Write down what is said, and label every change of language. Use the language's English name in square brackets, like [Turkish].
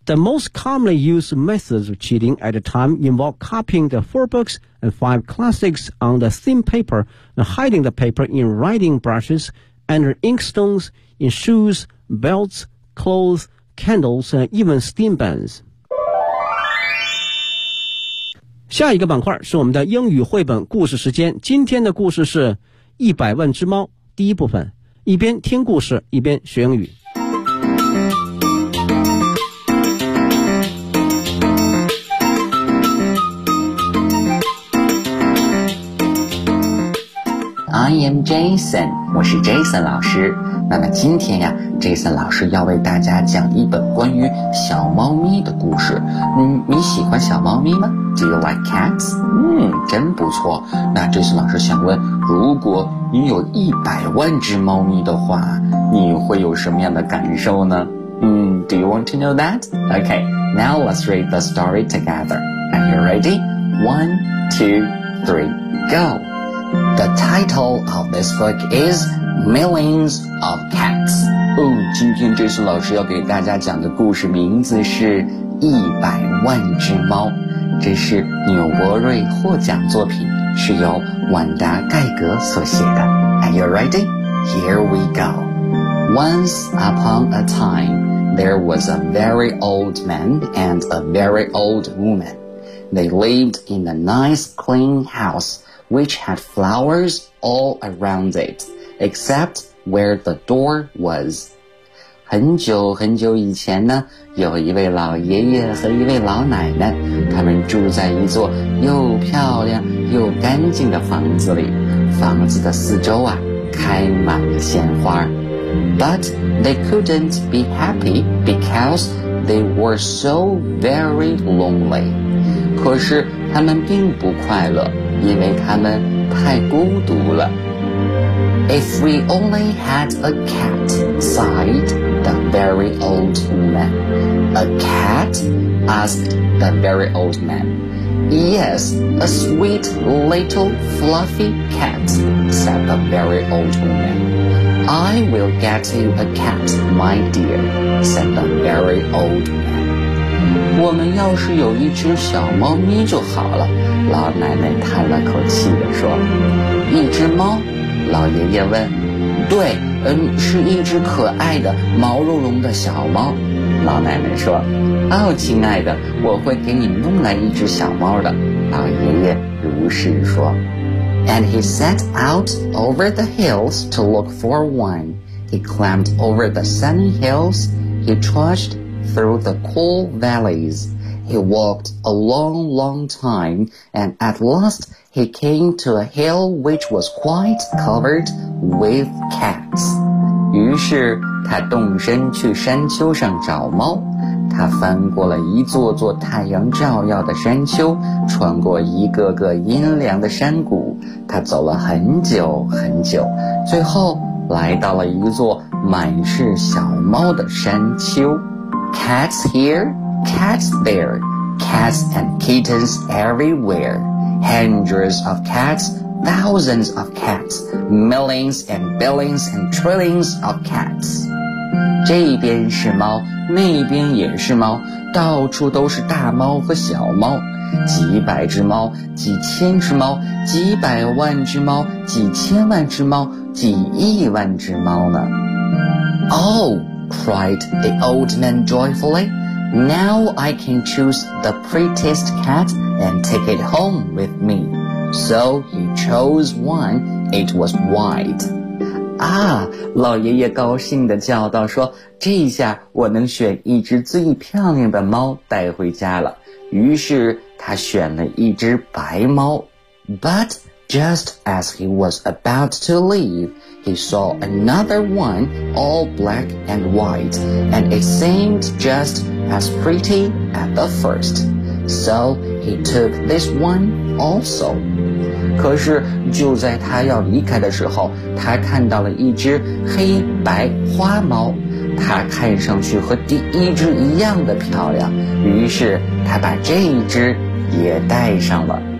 [English] The most commonly used methods of cheating at the time involve copying the 4 books and 5 classics on the thin paper and hiding the paper in writing brushes, under inkstones, in shoes, belts, clothes, candles, and even steam buns. [Chinese] 下一个板块是我们的英语绘本故事时间。今天的故事是《100万只猫》第一部分，一边听故事，一边学英语。 [English] I am Jason， [Chinese] 我是 Jason 老师。那么今天呀 ，Jason 老师要为大家讲一本关于小猫咪的故事。你喜欢小猫咪吗 ？ [English] Do you like cats？ [Chinese] 真不错。那 Jason 老师想问，如果你有100万只猫咪的话，你会有什么样的感受呢？ [English] Do you want to know that？ Okay， now let's read the story together. Are you ready？ 1, 2, 3, go。 The title of this book is Millions of Cats. [Chinese] 哦，今天这次老师要给大家讲的故事名字是一百万只猫。这是纽伯瑞获奖作品，是由万达盖格所写的。 [English] Are you ready? Here we go. Once upon a time, there was a very old man and a very old woman. They lived in a nice clean house. Which had flowers all around it, except where the door was. [Chinese] 很久很久以前呢，有一位老爷爷和一位老奶奶，他们住在一座又漂亮又干净的房子里。房子的四周啊，开满了鲜花。 [English] But they couldn't be happy because they were so very lonely. [Chinese] 可是他们并不快乐。因为他们太孤独了。 [English] If we only had a cat, sighed the very old man. A cat? Asked the very old man. Yes, a sweet little fluffy cat, said the very old woman. I will get you a cat, my dear, said the very old man. [Chinese] 我们要是有一只小猫咪就好了，老奶奶叹了口气地说。一只猫？老爷爷问。对，是一只可爱的毛茸茸的小猫，老奶奶说。哦，亲爱的，我会给你弄来一只小猫的，老爷爷如是说。 [English] And he set out over the hills to look for one. He climbed over the sunny hills. He trudgedthrough the cool valleys. He walked a long, long time, and at last he came to a hill which was quite covered with cats. [Chinese] 于是他动身去山丘上找猫。他翻过了一座座太阳照耀的山丘，穿过一个个阴凉的山谷。他走了很久很久，最后来到了一座满是小猫的山丘。 [English] Cats here, cats there, cats and kittens everywhere. Hundreds of cats, thousands of cats, millions and billions and trillions of cats. [Chinese] 这边是猫，那边也是猫，到处都是大猫和小猫，几百只猫，几千只猫，几百万只猫，几千万只猫，几亿万只猫呢。 [English] Oh! cried the old man joyfully. Now I can choose the prettiest cat and take it home with me. So he chose one. It was white. [Chinese] Ah, 老爷爷高兴地叫道说，这下我能选一只最漂亮的猫带回家了。于是他选了一只白猫。 [English] But just as he was about to leave,He saw another one, all black and white, and it seemed just as pretty as the first. So he took this one also. [Chinese] 可是就在他要离开的时候，他看到了一只黑白花猫，它看上去和第一只一样的漂亮，于是他把这一只也带上了。